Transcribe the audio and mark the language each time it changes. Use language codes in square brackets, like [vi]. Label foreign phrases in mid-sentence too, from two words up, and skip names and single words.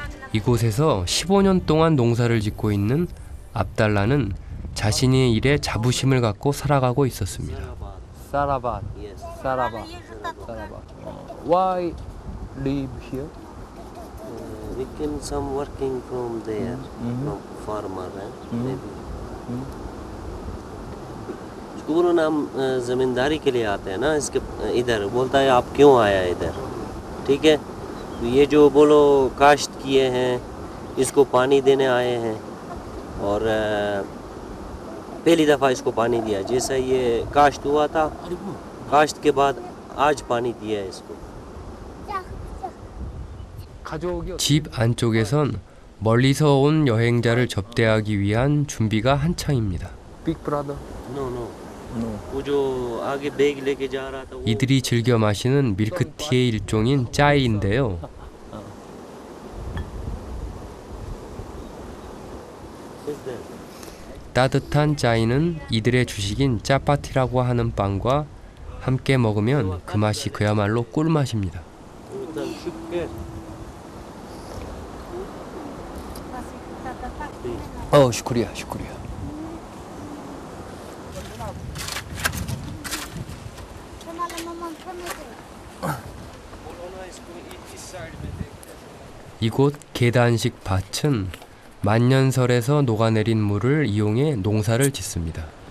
[ko] 이곳에서 15년 동안 농사를 짓고 있는 압달라는 자신의 일에 자부심을 갖고 살아가고 있었습니다. [en] Sarabad. Yes. Sarabad. Sarabad. Why live here? We can some working from there, from farmer, maybe. [hi] उसको बोलो ना हम जमींदारी के लिए आते हैं ना इसके इधर बोलता है आप क्यों आया इधर ठीक है तो ये जो बोलो काश्त किए हैं इसको पानी देने आए हैं और पहली दफ़ा इसको पानी दिया जैसा ये काश्त हुआ था काश्त के बाद आज पानी दिया है इसको [ko] 가족이 집 안쪽에선 멀리서 온 여행자를 접대하기 위한 준비가 한창입니다. [en] Big brother. no no No. [hi] वो जो आगे बैग लेके जा रहा था वो [ko] 이들이 즐겨 마시는 밀크티의 일종인 짜이인데요. [en] is there. [ko] 따뜻한 짜이는 이들의 주식인 짜파티라고 하는 빵과 함께 먹으면 그 맛이 그야말로 꿀맛입니다. [hi] एकदम शुक्र शुक्रिया, शुक्रिया. [ko] 이곳 계단식 밭은 만년설에서 녹아내린 물을 이용해 농사를 짓습니다.